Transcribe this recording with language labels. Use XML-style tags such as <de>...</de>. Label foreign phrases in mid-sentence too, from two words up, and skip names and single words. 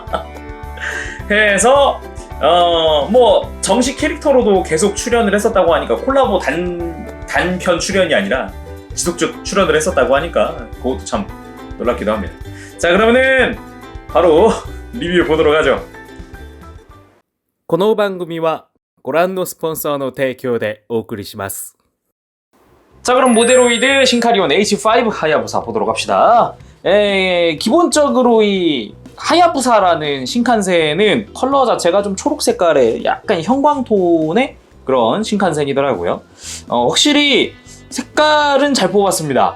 <ko>해서 뭐 정식 캐릭터로도 계속 출연을 했었다고 하니까, 콜라보 단편 출연이 아니라 지속적 출연을 했었다고 하니까 그것도 참 놀랍기도 합니다. 자, 그러면은 바로 리뷰 보도록 하죠.</ko> <ja>この番組はご覧のスポンサーの提供でお送りします。</ja> <ko>자, 그럼 모데로이드 신카리온 AC5 하야부사 보도록 합시다. 기본적으로 이 하야부사라는 신칸센은 컬러 자체가 좀 초록 색깔의 약간 형광톤의 그런 신칸센이더라고요. 확실히 색깔은 잘 뽑았습니다.</ko>